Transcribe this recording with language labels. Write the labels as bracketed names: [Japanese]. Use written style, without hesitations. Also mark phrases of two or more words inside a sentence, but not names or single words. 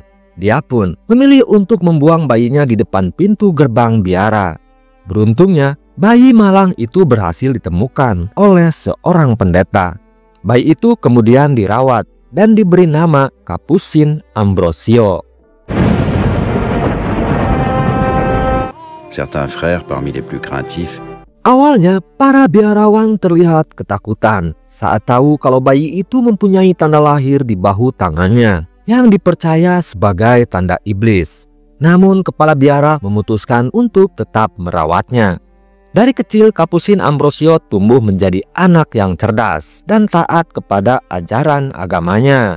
[Indonesian] Dia pun memilih untuk membuang bayinya di depan pintu gerbang biara. Beruntungnya, bayi malang itu berhasil ditemukan oleh seorang pendeta. Bayi itu kemudian dirawat dan diberi nama Capucin Ambrosio. [French] Certains frères parmi les plus craintifs. [Indonesian] Awalnya, para biarawan terlihat ketakutan saat tahu kalau bayi itu mempunyai tanda lahir di bahu tangannya yang dipercaya sebagai tanda iblis. Namun, kepala biara memutuskan untuk tetap merawatnya. Dari kecil, Capucin Ambrosio tumbuh menjadi anak yang cerdas dan taat kepada ajaran agamanya.